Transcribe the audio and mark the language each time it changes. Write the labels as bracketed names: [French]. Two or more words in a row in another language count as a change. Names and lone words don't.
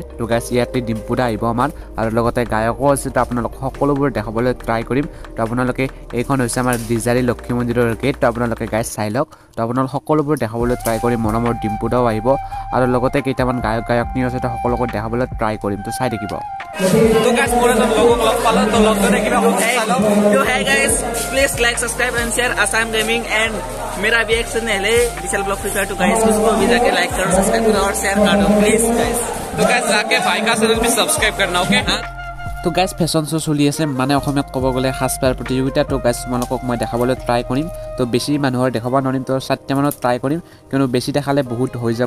[Assamese] তো গাইস ইয়াতে ডিম্পুদা আহিব আমাৰ আৰু লগতে গায়কো আছে। তো আপোনালোক সকলোবোৰ দেখাবলৈ ট্ৰাই কৰিম। তো আপোনালোকে এইখন হৈছে আমাৰ ডিজাৰি লক্ষ্মী মন্দিৰৰ গেট। তো আপোনালোকে গাইস চাই লওক। তো আপোনালোক সকলোবোৰ দেখাবলৈ ট্ৰাই কৰিম। মনমৰ ডিম্পুদাও আহিব আৰু লগতে কেইটামান গায়কনী আছে তো সকলোকে দেখাবলৈ ট্ৰাই কৰিম। তো চাই থাকিব। तो गाइस मोर तो लोगों लग पालो तो लग दे कि [Hindi] तो है गाइस [English] please like subscribe and share Assam Gaming and [Hindi] मेरा रिएक्शन है विशाल ब्लॉग फ्री फायर टू गाइस उसको भी जाके लाइक करो सब्सक्राइब करो और शेयर कर दो प्लीज गाइस। तो गाइस जाके भाई का चैनल भी सब्सक्राइब करना ओके। [Assamese] তো গাইস [English] fashion show [Assamese] চলি আছে মানে অসমীয়াত ক'ব গ'লে সাজপাৰ প্ৰতিযোগিতা। তো গাইস তোমালোকক মই দেখাবলৈ ট্ৰাই কৰিম। তো বেছি মানুহৰ দেখাব নোৱাৰিম তো 7টা মানত ট্ৰাই কৰিম কিয়নো বেছি দেখালে বহুত হৈ যাব।